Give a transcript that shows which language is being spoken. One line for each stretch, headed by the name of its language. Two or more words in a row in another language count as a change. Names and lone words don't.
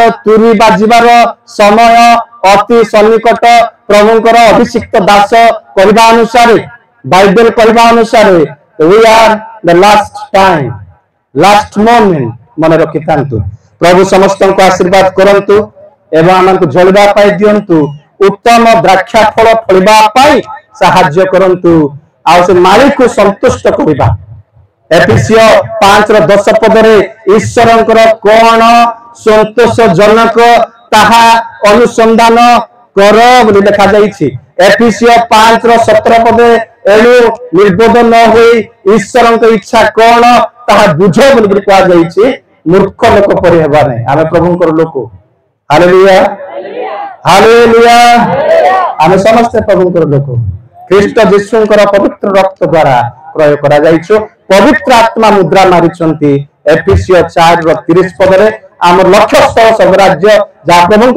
Odia: ତୁରୀ ବାଜିବାର ସମୟ ଅତି ସନ୍ନିକଟ ପ୍ରଭୁଙ୍କର ଅଭିଷିକ୍ତ ଦାସ କରବା ଅନୁସାର ବାଇବଲ କରବା ଅନୁସାର
English: we are the last time last moment
Odia: ମନ ରଖି ଥାନ୍ତୁ ପ୍ରଭୁ ସମସ୍ତ କୋ ଆଶୀର୍ବାଦ କରନ୍ତୁ ଏବଂ ଆମକୋ ଜଲବା ପାଇ ଦିଅନ୍ତୁ ଉତ୍ତମ ଦ୍ରାକ୍ଷା ଫଳ ଫଳିବା ପାଇ ସାହାଯ୍ୟ କରନ୍ତୁ ଆ ସେ ମାଲିକ କୋ ସନ୍ତୁଷ୍ଟ କରିବା ଏଫିସିଓ 5:10 ପଦରେ ଈଶ୍ୱରଙ୍କର କୋନ ସନ୍ତୋଷ ଜନକ ତାହା ଅନୁସନ୍ଧାନ କର ବୋଲି ଲିଖା ଯାଇଛି ଏଫିସିଓ 5:17 ପଦେ ଏଣୁ ନିର୍ବୋଧ ନ ହୋଇ ଈଶ୍ୱରଙ୍କ ଇଚ୍ଛା କୋନ ତାହା ବୁଝ ବୋଲି କହା ଯାଇଛି ମୂର୍ଖ ଲୋକ ପରି ହେବା ନୈ ଆମେ ପ୍ରଭୁଙ୍କର ଲୋକ ହାଲେଲୁୟା ହାଲେଲୁୟା ଆମେ ସମସ୍ତ ପ୍ରଭୁଙ୍କର ଲୋକ ଖ୍ରୀଷ୍ଟ ଯୀଶୁଙ୍କର ପବିତ୍ର ରକ୍ତ ଦ୍ୱାରା କ୍ରୟ କରା ଯାଇଛୋ ପବିତ୍ର ଆତ୍ମା ମୁଦ୍ରା ମାରିଛନ୍ତି ଏଫିସିଓ 4:30 ପଦରେ ଆମ ଲକ୍ଷ୍ୟ ସ୍ଥଳ ସବ ରାଜ୍ୟ ଜା ପ୍ରଭୁଙ୍କର